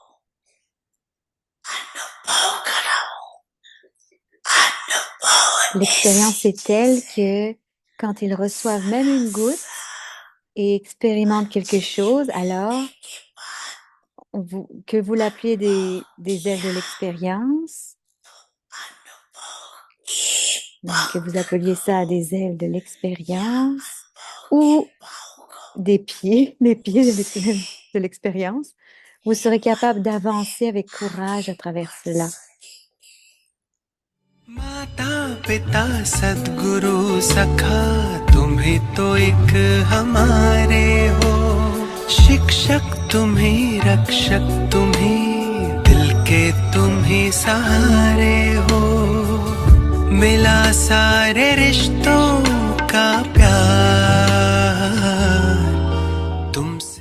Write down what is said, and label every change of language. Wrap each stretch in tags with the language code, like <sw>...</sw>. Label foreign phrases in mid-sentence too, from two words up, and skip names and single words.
<fr>L'expérience est telle que quand ils reçoivent même une goutte et expérimentent quelque chose, alors que vous l'appelez des ailes de l'expérience, donc que vous appeliez ça des ailes de l'expérience ou des pieds de l'expérience, vous serez capable d'avancer avec courage à travers cela.</fr> <hi>माता पिता सद्गुरु सखा तुम ही तो एक हमारे हो शिक्षक तुम ही रक्षक तुम ही दिल के तुम ही सहारे हो मिला सारे रिश्तों का प्यार तुमसे</hi>